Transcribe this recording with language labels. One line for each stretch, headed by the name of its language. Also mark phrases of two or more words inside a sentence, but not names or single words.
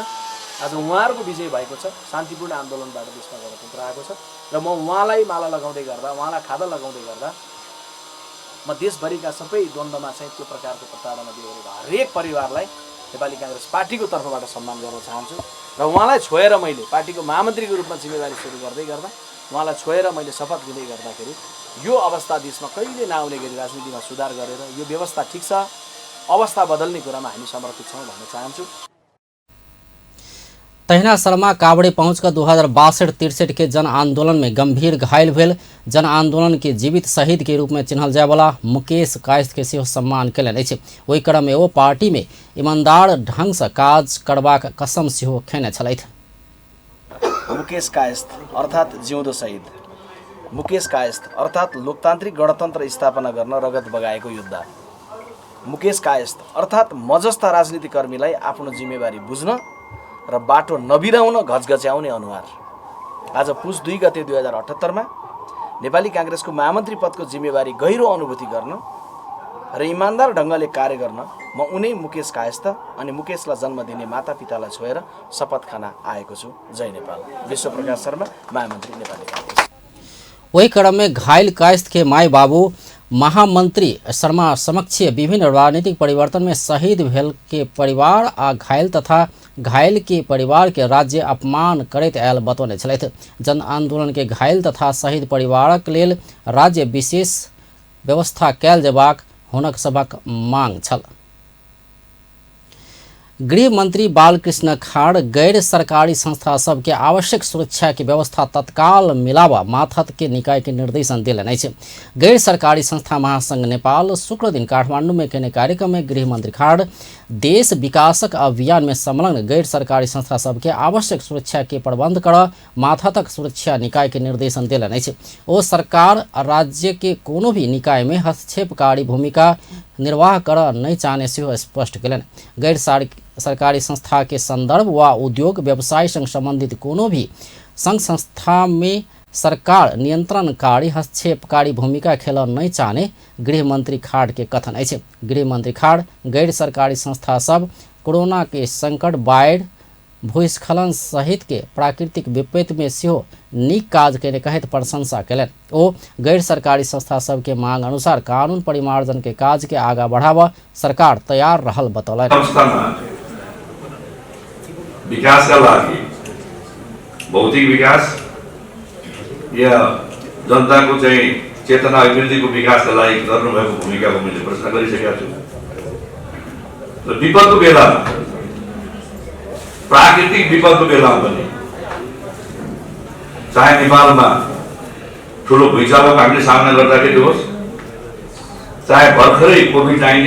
Nepali: आज उहाँहरूको विजय भएको छ, शान्तिपूर्ण आन्दोलनबाट देशमा गणतन्त्र आएको छ र म उहाँलाई माला लगाउँदै गर्दा, उहाँलाई खादा लगाउँदै गर्दा म देशभरिका सबै द्वन्द्वमा चाहिँ त्यो प्रकारको प्रताडना दिएको हरेक परिवारलाई नेपाली कांग्रेस पार्टीको तर्फबाट सम्मान गर्न चाहन्छु र उहाँलाई छोएर मैले पार्टीको महामन्त्रीको रूपमा जिम्मेवारी सुरु गर्दै गर्दा उहाँलाई छोएर मैले शपथ लिँदै गर्दाखेरि यो अवस्था देशमा कहिले नआउने गरी राजनीतिमा सुधार गरेर यो व्यवस्था ठिक छ, अवस्था बदल्ने कुरामा हामी समर्पित छौँ भन्न चाहन्छु।
Maithili: तहिना शर्मा काभ्रे पहुंचकर 2062-63 के जन आंदोलन में गंभीर घायल भेल। जन आंदोलन के जीवित शहीद के रूप में चिन्हल जाय वाला मुकेश कायस्थ के सेहो सम्मान कयलनि अछि। ओहि क्रम में ओ पार्टी में ईमानदार ढंग से काज करबाक कसम सेहो खेने छलैथ।
Nepali: मुकेश कायस्थ अर्थात जिउँदो शहीद, मुकेश कायस्थ अर्थात लोकतान्त्रिक गणतन्त्र स्थापना गर्न रगत बगाएको योद्धा, मुकेश कायस्थ अर्थात म जस्ता राजनीतिक कर्मीलाई आफ्नो जिम्मेवारी बुझ्न र बाटो नबिराउन घचघच्याउने अनुहार। आज पुस 2 गते 2078 मा नेपाली कांग्रेसको महामन्त्री पदको जिम्मेवारी गहिरो अनुभूति गर्न र इमानदार ढङ्गले कार्य गर्न म उनै मुकेश कायस्थ अनि मुकेशलाई जन्म दिने मातापितालाई छोएर शपथ खान आएको छु। जय नेपाल। विश्व प्रकाश शर्मा, महामन्त्री, नेपाली कांग्रेस।
Maithili: वही क्रम में घायल कायस्थ के माई बाबू महामंत्री शर्मा समक्ष विभिन्न राजनीतिक परिवर्तन में शहीद भेल के परिवार आ घायल तथा घायल के परिवार के राज्य अपमान करैत आयल बतौने छलैथ। जन आंदोलन के घायल तथा शहीद परिवारक लेल राज्य विशेष व्यवस्था कयल जेबाक हुनक सभक मांग छल। गृह मंत्री बालकृष्ण खाड़ गैर सरकारी संस्था सबके आवश्यक सुरक्षा की व्यवस्था तत्काल मिलावा माथत के निकाय के निर्देशन दिलनि अछि। गैर सरकारी संस्था महासंघ नेपाल शुक्र दिन काठमांडू में केने कार्यक्रम में गृह मंत्री खाड़ देश विकासक अभियान में संलग्न गैर सरकारी संस्था सबके आवश्यक सुरक्षा के प्रबंध कर माथतक सुरक्षा निकाय के निर्देशन दिलनि अछि। ओ सरकार राज्य के कोनो भी निकाय में हस्तक्षेपकारी भूमिका निर्वाह कर नहीं चाहने से स्पष्ट कयलनि। गैर सरकारी संस्था के संदर्भ व उद्योग व्यवसाय संग संबंधित कोनो भी संघ संस्था में सरकार नियंत्रणकारी हस्तक्षेपकारी भूमिका खेल नहीं चाहने गृह मंत्री खाड़ के कथन अछि। गृह मंत्री खाड़ गैर सरकारी संस्था सब कोरोना के संकट, बाढ़, भूस्खलन सहित के प्राकृतिक विपत्ति में सेहो नीक काज केने कहैत प्रशंसा कयलनि। ओ गैर सरकारी संस्था सब के मांग अनुसार कानून परिमार्जन के काज के आगा बढ़ावा सरकार तैयार रहल बतौलनि।
Nepali: विकासका लागि भौतिक विकास या जनताको चाहिँ चेतना अभिवृद्धिको विकासका लागि गर्नुभएको भूमिकाको मैले प्रश्न गरिसकेको छु। र विपदको बेलामा, प्राकृतिक विपदको बेलामा पनि चाहे नेपालमा ठुलो भूइँचालोको हामीले सामना गर्दाखेरि होस्, चाहे भर्खरै कोभिड-19